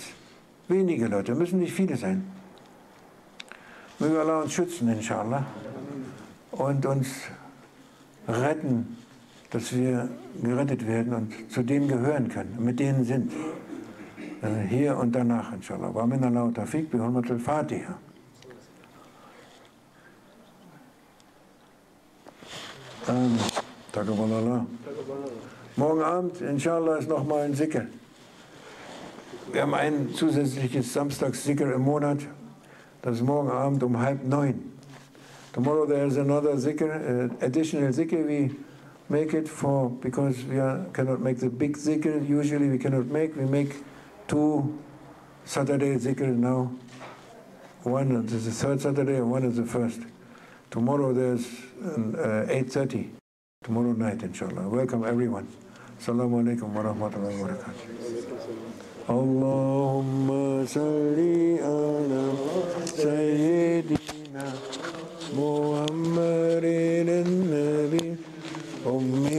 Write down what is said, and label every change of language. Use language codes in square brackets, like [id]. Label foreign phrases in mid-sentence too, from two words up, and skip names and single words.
[de] Wenige Leute, müssen nicht viele sein. Möge Allah uns schützen, inshallah. Und uns retten, dass wir gerettet werden und zu denen gehören können, mit denen sind. Hier und danach, inshallah. [ar] ومن الله التوفيق بحرمة الفاتحة. تقبل الله. [de] Morgen Abend, inshallah, ist nochmal ein Dhikr. Wir haben ein zusätzliches Samstags-Dhikr im Monat. Das ist morgen Abend um 8:30. [en] Tomorrow there is another Dhikr, additional Dhikr we make it for, because cannot make the big Dhikr, usually we cannot make. We make 2 Saturday Dhikr now. One is the third Saturday and one is the first. Tomorrow there's 8:30, tomorrow night, inshallah. Welcome everyone. [ar] السلام عليكم ورحمة الله وبركاته. اللهم صل على سيدنا محمد النبي